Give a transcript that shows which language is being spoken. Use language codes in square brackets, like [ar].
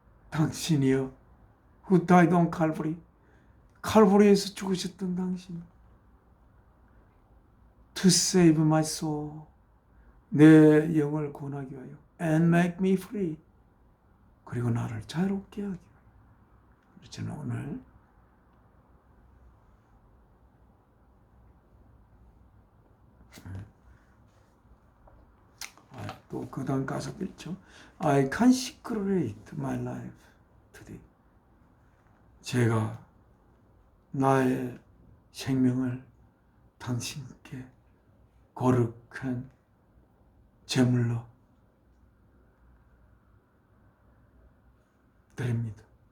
[ko] 당신이여 [en] who died on Calvary, [ko] 칼보리에서 죽으셨던 당신, [en] to save my soul, [ko] 내 영을 구원하기 위하여, [en] and make me free, [ko] 그리고 나를 자유롭게 하기 위하여. 저는 오늘 또 그 다음 가사도 있죠. [en] I consecrate my life today. [ko] 제가 나의 생명을 당신께 거룩한 제물로 드립니다.